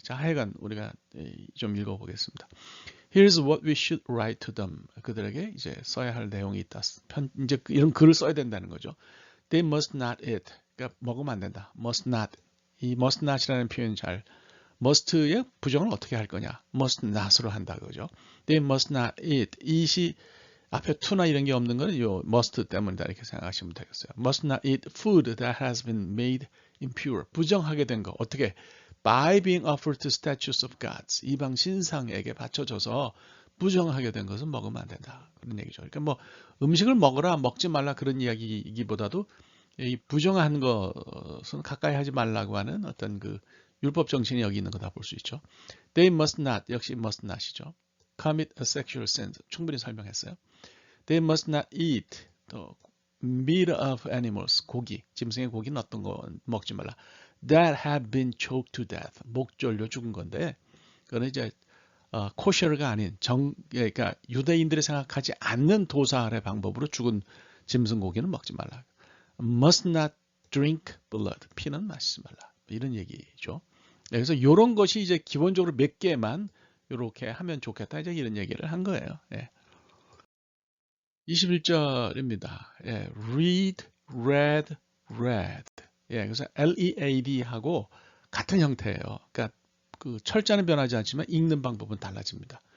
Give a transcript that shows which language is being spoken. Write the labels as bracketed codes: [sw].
[ko] 자, 하여간 우리가 좀 읽어보겠습니다. [en] Here's what we should write to them. [ko] 그들에게 이제 써야 할 내용이 있다. 이제 이런 글을 써야 된다는 거죠. [en] They must not eat. [ko] 그러니까 먹으면 안 된다. [en] Must not. [ko] 이 must not이라는 표현 잘 must의 부정을 어떻게 할 거냐? must not으로 한다 그죠? [en] They must not eat. [ko] eat이 앞에 to나 이런 게 없는 거는 요 must 때문이다 이렇게 생각하시면 되겠어요. [en] Must not eat food that has been made impure. [ko] 부정하게 된 거 어떻게? [en] By being offered to statues of gods. [ko] 이방 신상에게 바쳐져서 부정하게 된 것은 먹으면 안 된다. 그런 얘기죠. 그러니까 뭐 음식을 먹어라 먹지 말라 그런 이야기이기보다도 이 부정한 것은 가까이 하지 말라고 하는 어떤 그 율법 정신이 여기 있는 거다 볼 수 있죠. [en] They must not [ko] 역시 [en] must not이죠. Commit a sexual sin [ko] 충분히 설명했어요. [en] They must not eat [ko] 또 [en] meat of animals, [ko] 고기, 짐승의 고기는 어떤 거 먹지 말라. [en] That have been choked to death, [ko] 목 졸려 죽은 건데, 그거는 이제 코셔가 아닌 그러니까 유대인들이 생각하지 않는 도살의 방법으로 죽은 짐승 고기는 먹지 말라. [en] Must not drink blood, [ko] 피는 마시지 말라. 이런 얘기죠. 그래서 이런 것이 이제 기본적으로 몇 개만 이렇게 하면 좋겠다. 이제 이런 얘기를 한 거예요. 예. 21절입니다. 예. [en] read, read, read. 예. [ko] 그래서 L-E-A-D하고 같은 형태예요. 그러니까 그 철자는 변하지 않지만 읽는 방법은 달라집니다.